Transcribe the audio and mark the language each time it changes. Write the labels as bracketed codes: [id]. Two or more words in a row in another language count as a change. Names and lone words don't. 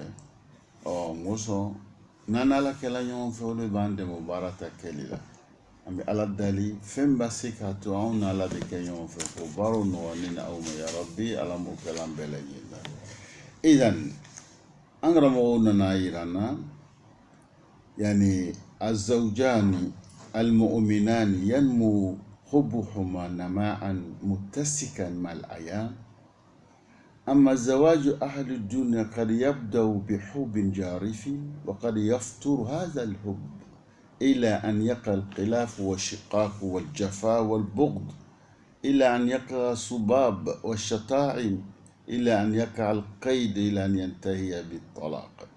[bm] Mɔsɔn n'an ala kɛla ɲɔgɔn fɛ, o de b'an dɛmɛ o baara ta kɛli la. An bɛ ala dali fɛn b'a se k'a to anw n'ala bɛ kɛ ɲɔgɔn fɛ k'o baaraw nɔgɔya ni aw ma [ar] يا رب, [bm] ala m'o kɛla an bɛɛ lajɛlen la. Idan an karamɔgɔw nana yira an na yani [ar] الزوجان المؤمنان ينمو حبهما نماء متسكا مع الأيام. أما زواج أهل الدنيا قد يبدأ بحب جارف، وقد يفتر هذا الحب إلى أن يقع الخلاف والشقاق والجفاء والبغض، إلى أن يقع السباب والشتائم، إلى أن يقع القيد، إلى أن ينتهي بالطلاق.